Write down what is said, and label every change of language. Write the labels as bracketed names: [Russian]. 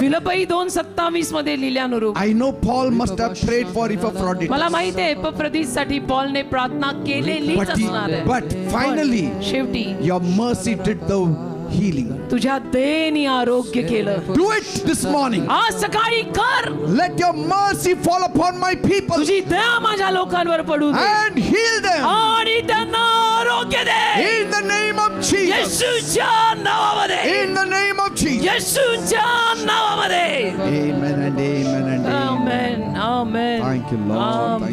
[Marathi] फिलिप्पी 2:27 मध्ये लिहिल्यानुरूप [English] I know Paul must have prayed for Epaphroditus. [Marathi] मला माहिती आहे एपफ्रोदितसाठी पॉलने प्रार्थना केलेलीच असणार आहे. [English] But finally, [Marathi] शेवटी [English] your mercy did the healing. [Marathi] तुझ्या दयेने आरोग्य केलं. [English] Do it this morning. [Marathi] आज सकाळी कर. [English] Let your mercy fall upon my people [Marathi] तुझी दया माझ्या लोकांवर पडू दे [English] and heal them [Marathi] आणि त्यांना आरोग्य दे. [English] in the name of Jesus. [Marathi] येशूच्या नावामध्ये. [English] In the name of Jesus. [Marathi] येशूच्या नावामध्ये. [English] Amen and amen and amen. [Marathi] Amen amen. [English] Thank you, Lord. Thank you,